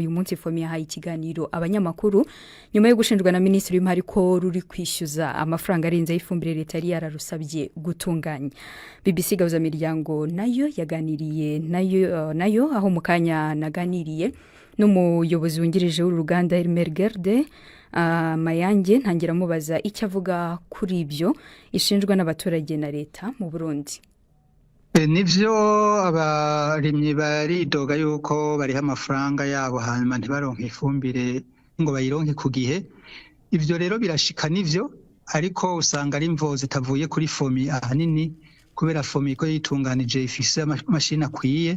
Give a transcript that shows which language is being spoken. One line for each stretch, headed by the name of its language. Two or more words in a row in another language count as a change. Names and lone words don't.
Kinyarwanda: Uyu munsi FOMI yahaye ikiganiro abanyamakuru nyuma yo gushinjwa na Minisitiri w'Imari ko ruri kwishyuza amafaranga arenze y'ifumbire leta yari yararusabye gutunganya. BBC gahuza miryango nayo yaganiriye nayo aho mukanya naganiriye n'umuyobozi wungirije w'uruganda Elmer Gerde Mayange ntangira mubaza icyo avuga kuri ibyo ishinjwa n'abaturage na leta mu Burundi.
Rundi: Nivyo abarimyi baridoga yuko bariha amafaranga yabo hanyuma ntibaronke ifumbire ngo bayironke ku gihe. Ivyo rero birashika nivyo, ariko usanga ari imvo zitavuye kuri fomi ahanini, kubera fomi ko yitunganije ifise amashini akwiye.